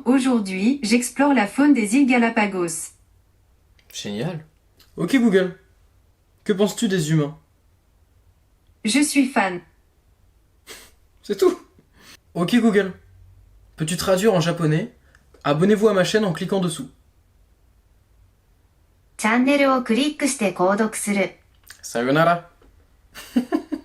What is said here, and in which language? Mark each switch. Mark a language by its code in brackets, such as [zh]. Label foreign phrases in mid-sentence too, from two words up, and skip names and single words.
[fr] Aujourd'hui, j'explore la faune des îles Galapagos. Génial. Ok Google, que penses-tu des humains? Je suis fan. C'est tout. Ok Google, peux-tu traduire en japonais? Abonnez-vous à ma chaîne en cliquant dessous. [ja] チャンネルをクリックして購読する。 [fr] Sayonara.